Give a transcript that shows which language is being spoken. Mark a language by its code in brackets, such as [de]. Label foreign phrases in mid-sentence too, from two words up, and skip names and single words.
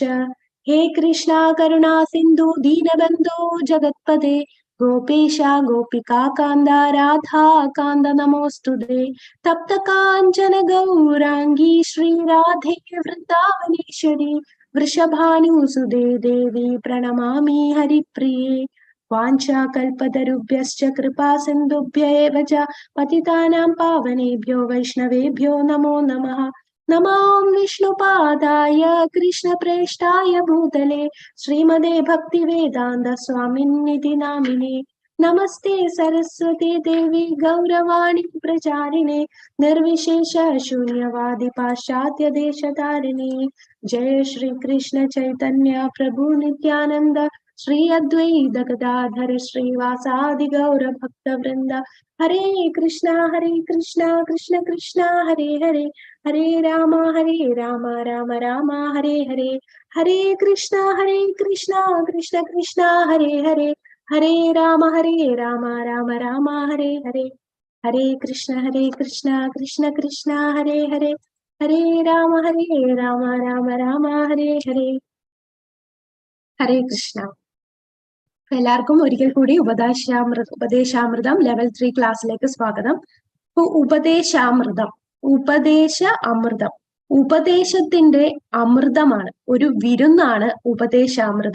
[sa] ഹേ കൃഷ്ണ കരുണാ സിന്ധു ദീനബന്ധോ ജഗത്പദേ ഗോപേശ ഗോപികാ കാന്ത രാധാ കാന്ത നമോസ്തുതേ. തപ്ത കാഞ്ചന ഗൗരാംഗീ ശ്രീരാധേ വൃന്ദാവനേശ്വരി വൃഷഭാനുസുതേ ദേവി പ്രണമാമി ഹരിപ്രിയേ. വാഞ്ചാകൽപതരുഭ്യശ്ച കൃപാ സിന്ധുഭ്യ ഏവ ച പതിതാനാം പാവനേഭ്യോ വൈഷ്ണവേഭ്യോ നമോ നമഃ. नमो विष्णुपादाय कृष्णप्रेष्ठाय भूतले श्रीमदे भक्तिवेदान्त स्वामिन्निधि नामिने नमस्ते सरस्वती देवी गौरवाणी प्रचारिणे निर्विशेष शून्यवादी पाश्चात्य देशतारिणे जय श्री कृष्ण चैतन्य प्रभु नित्यानंद श्री अद्वैत गदाधर श्रीवासादि गौर भक्त वृंद हरे कृष्णा कृष्ण कृष्णा हरे हरे हरे राम राम राम हरे हरे हरे कृष्णा कृष्ण कृष्ण हरे हरे हरे राम राम राम हरे हरे हरे कृष्ण कृष्ण कृष्ण हरे हरे हरे राम राम राम हरे हरे ഹരേ കൃഷ്ണ. [ml] എല്ലാവർക്കും ഒരിക്കൽ കൂടി ഉപദേശാമൃതം ലെവൽ 3 ക്ലാസ്സിലേക്ക് സ്വാഗതം. ഇപ്പൊ ഉപദേശാമൃതം, ഉപദേശ അമൃതം, ഉപദേശത്തിന്റെ അമൃതമാണ്, ഒരു വിരുന്നാണ് ഉപദേശാമൃതം.